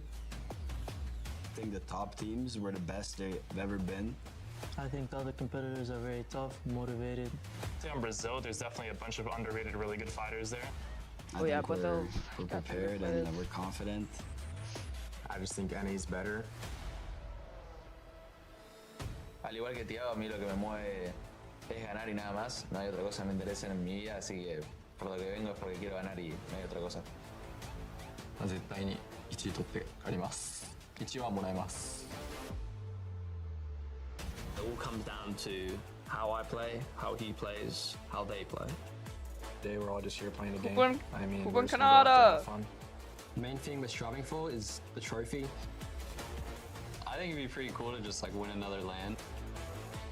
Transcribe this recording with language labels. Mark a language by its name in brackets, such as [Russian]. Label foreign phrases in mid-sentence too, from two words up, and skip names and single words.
[English] I think the top teams were the best they've ever been. I think the other competitors are very tough, motivated. In Brazil, there's definitely a bunch of underrated, really good fighters there. I think we're prepared and we're confident. I just think NA's better. [Spanish] Al igual que Thiago, a mí lo que me mueve es ganar y nada más. No hay otra cosa que me interesa en mi vida, así que por lo que vengo es porque quiero ganar y no hay otra cosa. [Japanese] 絶対に1位取って帰ります。1位はもらえます。 [English] It all comes down to how I play, how he plays, how they play. Today we're all just here playing a game. I mean, Kuban we're just gonna go out there and have fun. The main thing we're striving for is the trophy. I think it'd be pretty cool to just like win another LAN.